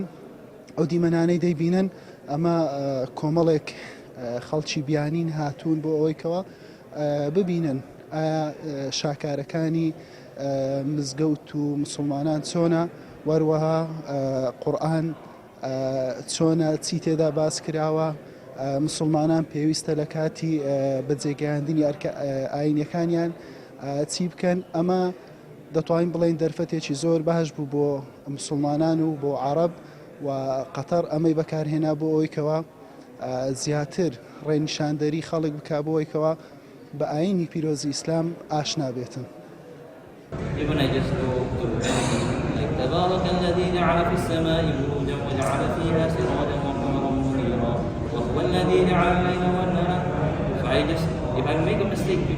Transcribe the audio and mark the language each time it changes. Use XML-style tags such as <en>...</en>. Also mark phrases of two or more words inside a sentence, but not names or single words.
<ckb>ئەو دیمەنانەی دەیبینن ئەمە کۆمەڵێک خەڵکی بیانین هاتوون بۆ ئەوەی کەوا ببینن ئایا شاکارەکانی مزگەوت و مسلمانان چۆنە، وەروەها قورئان چۆنە، چی تێدا باس کراوە، مسلمانان پێویستە لە کاتی بەجێگەیاندنی ئاینەکانیان چی بکەن. ئەمە دەتوانین بڵێن دەرفەتێکی زۆر باش بوو بۆ مسلمانان و بۆ عەرەب و قەتەر ئەمەی بەکارهێنا بۆ ئەوەی کەوا زیاتر ڕێنیشاندەری خەڵک بکا بۆ ئەوەی کەوا بە ئاینی پیرۆزی ئیسلام ئاشنا بێتن.</ckb> <ar>تبارك الذي جعل في السماء بروجا وجعل فيها سراجا وقمرا منيرا وهو الذي جعل الليل والنهار.</ar> <en>So if I make a mistake</en>